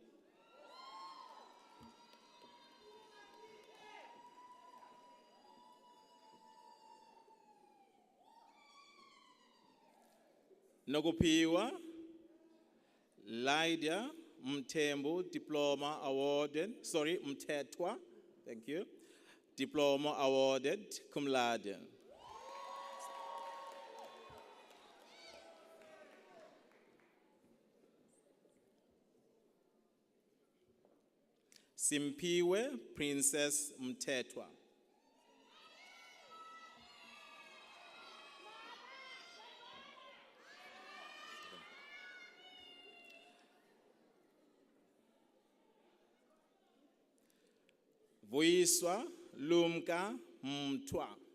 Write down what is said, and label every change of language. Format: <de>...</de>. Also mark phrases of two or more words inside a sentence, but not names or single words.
<en>Nokupiwa Lydia Mthembu, diploma awarded, Mthethwa, thank you, diploma awarded cum laude. Simpiwe Princess Mthethwa. Vuyiswa Lumka Mthwa.</en>